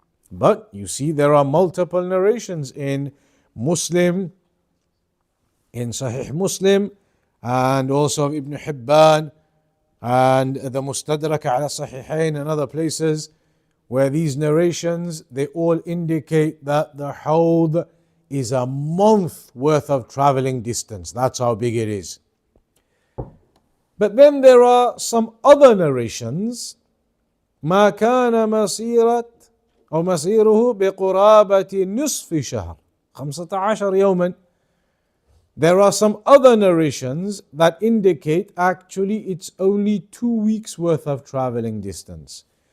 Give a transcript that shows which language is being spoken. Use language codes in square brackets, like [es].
[en] But you see, there are multiple narrations in Muslim, in Sahih Muslim, and also Ibn Hibban, and the Mustadrak ala Sahihain and other places, where these narrations, they all indicate that the hawd is a month worth of traveling distance. That's how big it is. But then there are some other narrations. [ar] ما كان مسيرة أو مسيره بقرابة نصف شهر 15 يوما. [en] There are some other narrations that indicate actually it's only 2 weeks worth of traveling distance.